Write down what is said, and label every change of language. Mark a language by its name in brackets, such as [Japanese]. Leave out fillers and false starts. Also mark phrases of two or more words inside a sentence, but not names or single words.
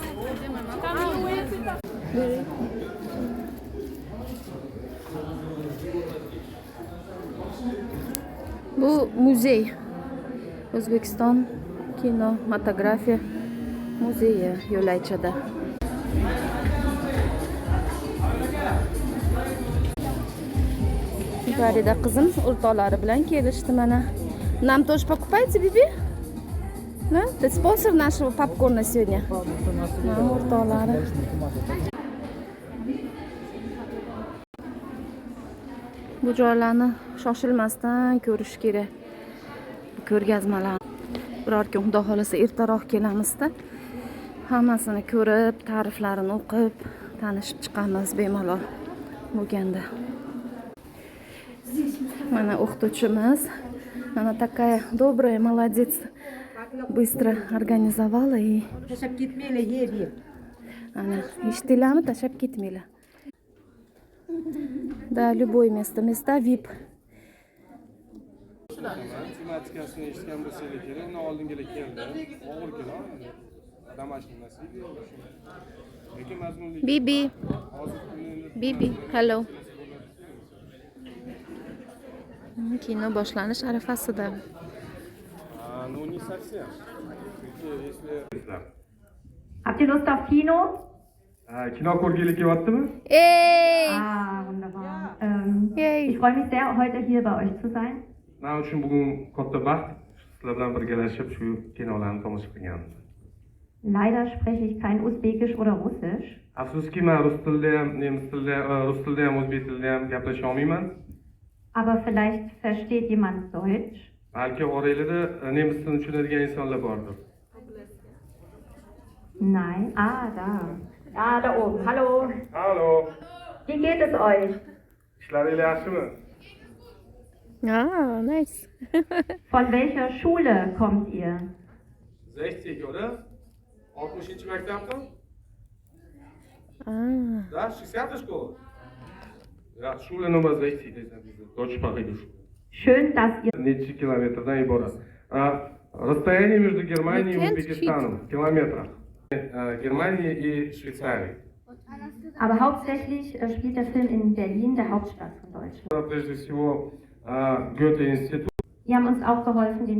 [Uzbek] Bu muzey. O'zbekiston kinematografiya muzeyi Yo'laychada. Farida qizim o'rtoqlari bilan kelishdi mana. [Russian] Нам тоже покупаете, Биби? Да? Ты спонсор нашего попкорна сегодня? [Uzbek] O'rtoqlari. Bu joylarni shoshilmasdan ko'rish kerak. Ko'rgazmalar. Biror kun Xudo xolasa ertaroq kelamizda. Hammasini ko'rib, ta'riflarini o'qib, tanishib chiqamiz bemalol bo'lganda. Mana o'qituvchimiz, [Russian] она такая добрая, молодец, быстро организовала и [Uzbek] Tashab ketmaylar, yer. ana eshitilarmi, tashab ketmaylar. [Russian] Да, любое место VIP. [Uzbek] Tematikasini eshitgan bo'lsangiz kerak, uni oldingilar keldi. Og'ir kino. Damashinasi. Lekin mazmunli. Bibi, hello. Kino boshlanish arafasida. [Russian] Ну, не совсем. Если... [German] Habt ihr Lust auf Kino? [Uzbek] Kino ko'rgili kelyaptimi? Ey! [German] Wunderbar. Yay. Ich freue mich sehr, heute hier bei euch zu sein. [Uzbek] Men uchun bugun katta baxt sizlar bilan birgalashib shu kinolarni tomosha qilganmiz. [German] Leider spreche ich kein Usbekisch oder Russisch. [Uzbek] Afsuski, men rus tilida ham, nemis tilida, rus tilida ham, o'zbek tilida ham gaplasha olmayman. [German] Aber vielleicht versteht jemand Deutsch. [Uzbek] Balki oranglarda nemis tilini tushunadigan insonlar bordir. [German] Nein. Da. Da oben. Hallo. Hallo. Wie geht es euch? [Uzbek] Ishlaringiz yaxshimi? [English] Ah, nice. [German] Von welcher Schule kommt ihr? [Uzbek] 60, oder? 60 maktabmi? Ah. [Russian] Да, 60 школа. [German] Ja, Schule Nummer 60 ist diese deutschsprachige Schule. Schön, dass ihr... [Uzbek] Necha kilometrdan iborat. [Russian] Расстояние между Германией и Узбекистаном в километрах. Германия и Швейцария. [German] Aber hauptsächlich spielt der Film in Berlin, der Hauptstadt von Deutschland. [Russian] Прежде всего, Goethe-Институт. [German] Die haben uns auch geholfen, den